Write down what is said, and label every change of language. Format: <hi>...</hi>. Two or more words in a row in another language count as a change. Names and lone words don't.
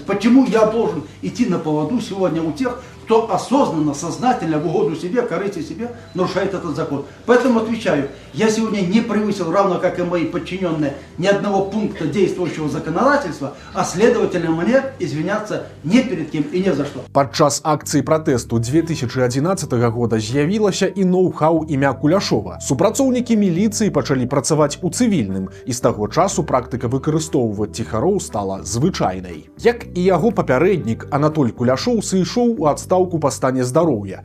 <ru>Почему я должен идти на поводу сегодня у тех, кто осознанно, сознательно, в угоду себе, корысти себе нарушает этот закон? Поэтому отвечаю, я сегодня не превысил, равно как и мои подчиненные, ни одного пункта действующего законодательства, а следовательно мне извиняться не перед кем и не за что.</ru> <be>Падчас акцыі пратэсту 2011 года з'явілася і ноу-хау імя Куляшова. Супрацоўнікі міліцыі пачалі працаваць у цывільным, і з таго часу практыка выкарыстоўваць ціхароў стала звычайнай. Як і яго папярэднік, Анатоль Куляшоў сышоў у адстаўку па стане здароўя.</be>